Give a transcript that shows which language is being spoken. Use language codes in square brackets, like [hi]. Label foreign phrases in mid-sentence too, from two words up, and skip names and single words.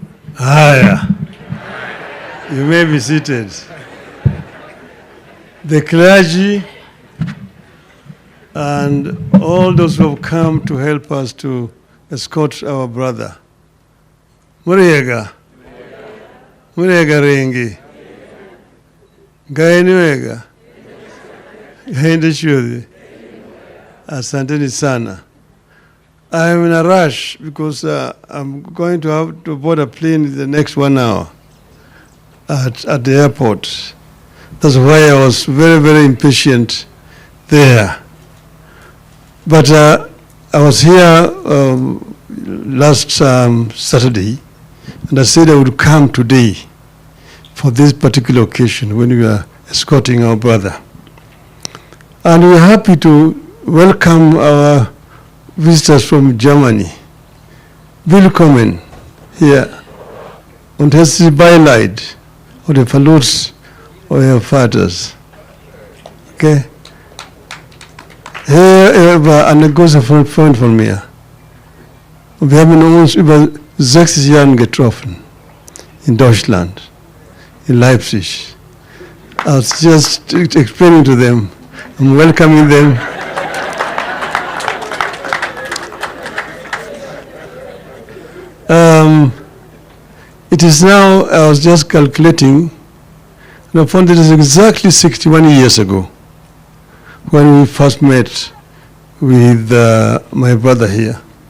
[en] Haya, you may be seated. The clergy and all those who have come to help us to escort our brother. [ki] Muriega. Muriega rengi. Gainiwega. Gainde shudi. [sw] Asanteni sana. [en] I am in a rush because I'm going to have to board a plane in the next 1 hour at the airport. That's why I was very, very impatient there. But I was here last Saturday, and I said I would come today for this particular occasion when we are escorting our brother. And we're happy to welcome our visitors from Germany. [de] Willkommen hier. Und es ist Beileid oder Verlust eurer Vaters. Okay? Er war ein großer Freund von mir. Und wir haben uns über 60 Jahre getroffen. In Deutschland. In Leipzig. [en] I was just explaining to them. I'm welcoming them. It is now, I was just calculating, and I found it is exactly 61 years ago when we first met with my brother here.